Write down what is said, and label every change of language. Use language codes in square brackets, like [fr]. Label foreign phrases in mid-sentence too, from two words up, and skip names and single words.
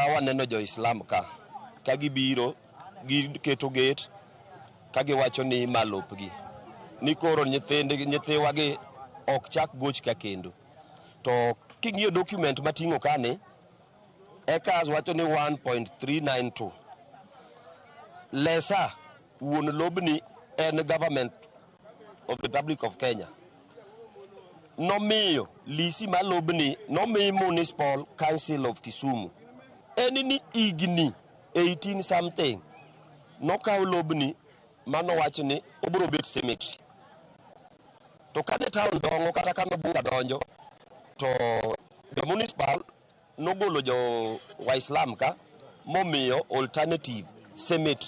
[luo] waneno jo-Islam ka gibiro giketo gate ka giwacho ni malopgi ni koro nyithiwa gi ok chak goch ka kendo. To king'iyo document mating'o kane eka wacho ni 1.392 lesa wuon lobni en [en] government of the Republic of Kenya. [luo] Nomiyo lisi malobni nomi Municipal Council of Kisumu. Enini igni 18 something nokaw lobni mano wacho ni obro bet cemetery. To kane town dongo kata kane Obunga donjo [en] to the municipal [luo] nogolo jo Waislam ka momiyo [en] alternative cemetery.